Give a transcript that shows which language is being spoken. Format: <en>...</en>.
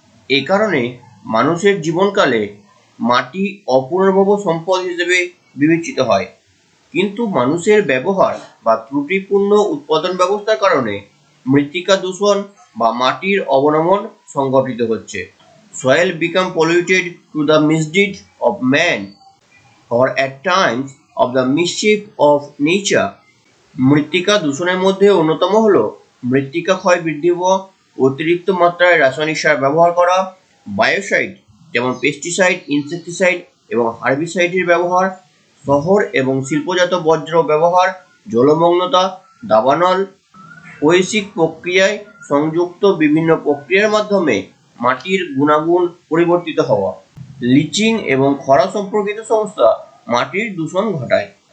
<bn>এই কারণে মানুষের জীবনকালে মাটি অপুনর্ভব সম্পদ হিসেবে বিবেচিত হয়। কিন্তু মানুষের ব্যবহার বা ত্রুটিপূর্ণ উৎপাদন ব্যবস্থার কারণে মৃত্তিকা দূষণ বা মাটির অবনমন সংঘটিত হচ্ছে।</bn> <en>Soil become polluted to the misdeed of man or at times of the mischief of nature.</en> <bn>মৃত্তিকা দূষণের মধ্যে অন্যতম হল মৃত্তিকা ক্ষয় বৃদ্ধি হওয়া, অতিরিক্ত মাত্রায় রাসায়নিক সার ব্যবহার করা, বায়োসাইড যেমন পেস্টিসাইড, ইনসেক্টিসাইড এবং হার্বিসাইডের ব্যবহার, শহর এবং শিল্পজাত বর্জ্য ব্যবহার, জলমগ্নতা, দাবানল, বৈশ্বিক প্রক্রিয়ায় সংযুক্ত বিভিন্ন প্রক্রিয়ার মাধ্যমে মাটির গুণাগুণ পরিবর্তিত হওয়া, লিচিং এবং খরা সম্পর্কিত সমস্যা মাটির দূষণ ঘটায়।</bn>